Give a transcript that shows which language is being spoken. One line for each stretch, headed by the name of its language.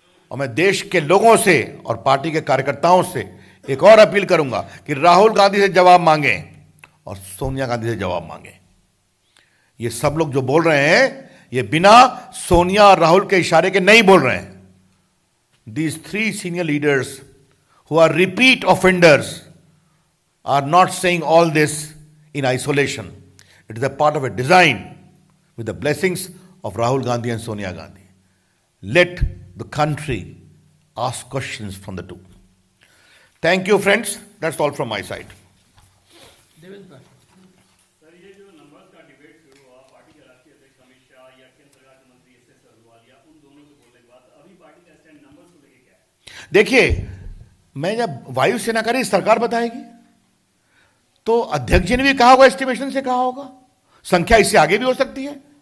Hindi: और मैं देश के लोगों से और पार्टी के कार्यकर्ताओं से एक और अपील करूंगा कि राहुल गांधी से जवाब मांगें और सोनिया गांधी से जवाब मांगें। ये सब लोग जो बोल रहे हैं ये बिना सोनिया और राहुल के इशारे के नहीं बोल रहे हैं।
English: These 3 senior leaders who are repeat offenders are not saying all this in isolation. It is a part of a design with the blessings of Rahul Gandhi and Sonia Gandhi. Let the country ask questions from the two. Thank you, friends. That's all from my side.
Hindi: Sir, ये जो numbers का debate शुरू हुआ, party के राष्ट्रीय अध्यक्ष अमित शाह या केंद्र सरकार के मंत्री एस अहलूवालिया, उन दोनों के बोलने के बाद अभी पार्टी का स्टैंड नंबर्स को लेके क्या है? देखिए, मैं जब वायुसेना का सरकार बताएगी तो अध्यक्ष जी ने भी कहा होगा, एस्टिमेशन से कहा होगा, संख्या इससे आगे भी हो सकती है।